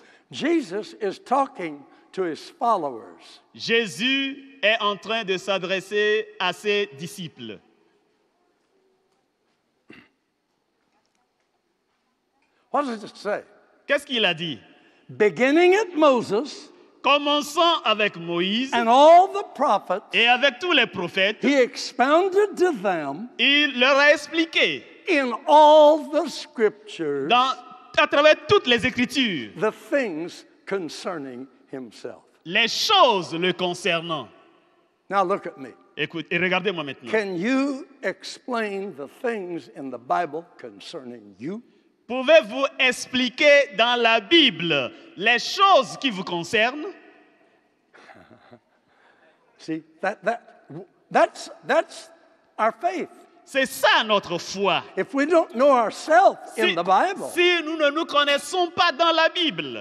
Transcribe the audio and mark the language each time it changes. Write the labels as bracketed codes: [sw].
[en] Jesus is talking to his followers. [fr] Jésus est en train de s'adresser à ses disciples. [en] What does it say? [fr] Qu'est-ce qu'il a dit? [en] Beginning at Moses [fr] Commençons avec Moïse [en] and all the prophets, [fr] et avec tous les prophètes. [en] he expounded to them [fr] Il leur a expliqué [en] in all the scriptures [fr] à travers toutes les Écritures [en] the things concerning himself. [fr] les choses le concernant. [en] Now look at me. [fr] Écoute, et regardez-moi maintenant. [en] Can you explain the things in the Bible concerning you? [fr] Pouvez-vous expliquer dans la Bible les choses qui vous concernent? [en] See, that's our faith. [fr] C'est ça notre foi. [en] If we don't know ourselves in the Bible, [fr] Si nous ne nous connaissons pas dans la Bible,